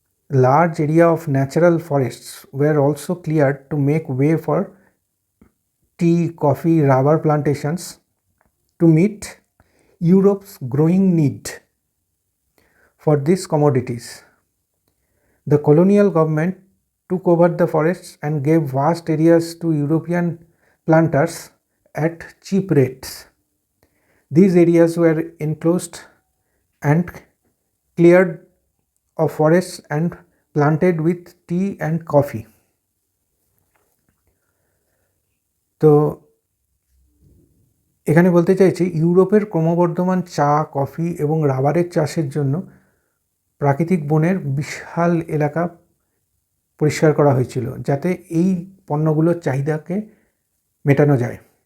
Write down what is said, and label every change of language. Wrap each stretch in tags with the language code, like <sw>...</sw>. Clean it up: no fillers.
<en>Large area of natural forests were also cleared to make way for tea, coffee, rubber plantations to meet Europe's growing need for these commodities. The colonial government took over the forests and gave vast areas to European planters at cheap rates. These areas were enclosed and cleared of forests and planted with tea and coffee.</en> <bn>তো এখানে বলতে চাইছি ইউরোপের ক্রমবর্ধমান চা, coffee এবং রাবারের চাষের জন্য প্রাকৃতিক বনের বিশাল এলাকা পরিষ্কার করা হয়েছিল যাতে এই পণ্যগুলোর চাহিদাকে মেটানো যায়।</bn>